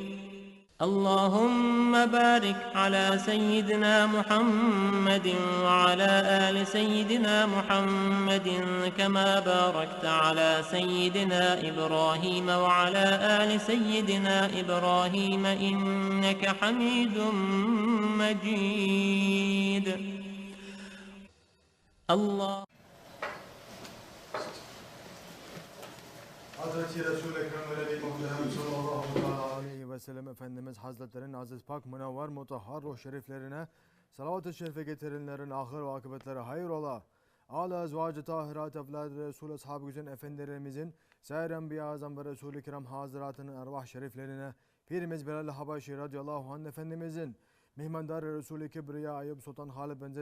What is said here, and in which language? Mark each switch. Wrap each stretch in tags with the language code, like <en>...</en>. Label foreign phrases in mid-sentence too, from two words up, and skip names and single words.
<ar>اللهم بارك على سيدنا محمد وعلى آل سيدنا محمد كما باركت على سيدنا إبراهيم وعلى آل سيدنا إبراهيم إنك حميد مجيد. الله</ar> <tr>Hazreti Resul-i Ekrem ve Nebi Muhammed</tr> <ar>صلى الله عليه وسلم</ar> <tr>Efendimiz Hazretlerinin aziz pak münevver mutahhar ruh şeriflerine salavat-ı şerife getirenlerin ahir ve akıbetleri hayır ola. Âl-i ezvâc-ı tahirat evlâd-ı Resul ashab-ı güzin efendilerimizin Sair Enbiya Azam ve Resul-i Kiram haziratının ervah şeriflerine Pirimiz Bilal-i Habaşi</tr> <ar>رضي الله عنه</ar> <tr>efendimizin Mihmandar-ı Resul-i Kibriya Ayyub Sultan Halid bin Zeyd</tr>